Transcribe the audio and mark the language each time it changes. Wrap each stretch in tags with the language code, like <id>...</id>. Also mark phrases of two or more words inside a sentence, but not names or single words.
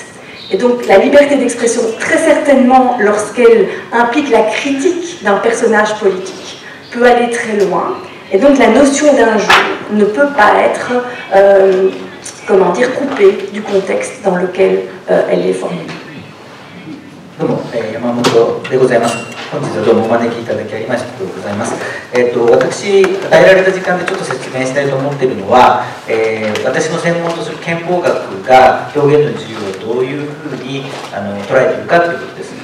<fr>Et donc la liberté d'expression, très certainement lorsqu'elle implique la critique d'un personnage politique, peut aller très loin. Et donc la notion d'injure ne peut pas être, comment dire, coupée du contexte dans lequel elle est formulée.</fr> <ja>どうも、山本でございます。本日はどうもお招きいただきありがとうございます。私、与えられた時間でちょっと説明したいと思っているのは、私の専門とする憲法学が表現の自由をどういうふうに捉えているかということです。</ja>